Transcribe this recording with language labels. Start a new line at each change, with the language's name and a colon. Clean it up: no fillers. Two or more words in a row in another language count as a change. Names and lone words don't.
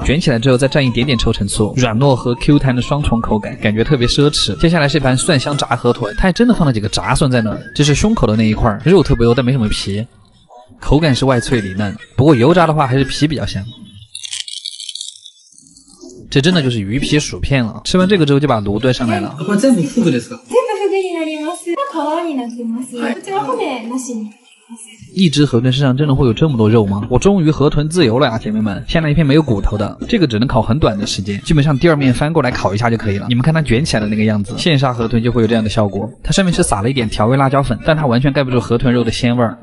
Chinese: 卷起来之后再蘸一点点臭橙醋，软糯和 Q 弹的双重口感，感觉特别奢侈。接下来是一盘蒜香炸河豚，它还真的放了几个炸蒜在那儿，这是胸口的那一块，肉特别多但没什么皮，口感是外脆里嫩，不过油炸的话还是皮比较香。这真的就是鱼皮薯片了。吃完这个之后就把炉端上来了。
Japanese: これ全部フグですか？全部フグになります。皮になってます。こちら骨なしに。
Chinese: 一只河豚身上真的会有这么多肉吗？我终于河豚自由了呀，姐妹们！先来一片没有骨头的，这个只能烤很短的时间，基本上第二面翻过来烤一下就可以了。你们看它卷起来的那个样子，现杀河豚就会有这样的效果。它上面是撒了一点调味辣椒粉，但它完全盖不住河豚肉的鲜味儿。